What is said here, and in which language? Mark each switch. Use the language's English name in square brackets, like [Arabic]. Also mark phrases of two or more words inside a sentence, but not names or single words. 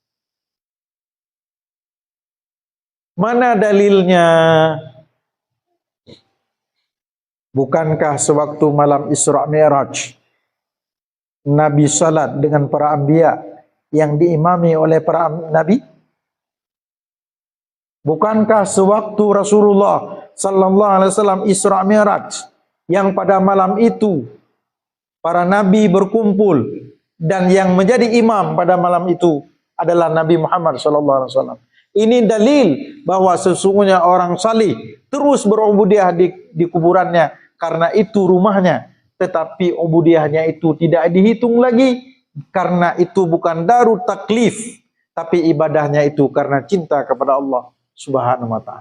[Indonesian] Mana dalilnya? Bukankah sewaktu malam Isra Mi'raj Nabi salat dengan para anbiya yang diimami oleh para nabi? Bukankah sewaktu Rasulullah [Arabic] sallallahu alaihi wasallam [Indonesian] Isra Mi'raj yang pada malam itu para nabi berkumpul dan yang menjadi imam pada malam itu adalah Nabi Muhammad [Arabic] sallallahu alaihi wasallam. [Indonesian] Ini dalil bahwa sesungguhnya orang salih terus berubudiyah di kuburannya karena itu rumahnya, tetapi ubudiyahnya itu tidak dihitung lagi karena itu bukan [Arabic] darut taklif, [Indonesian] tapi ibadahnya itu karena cinta kepada Allah [Arabic] Subhanahu wa taala.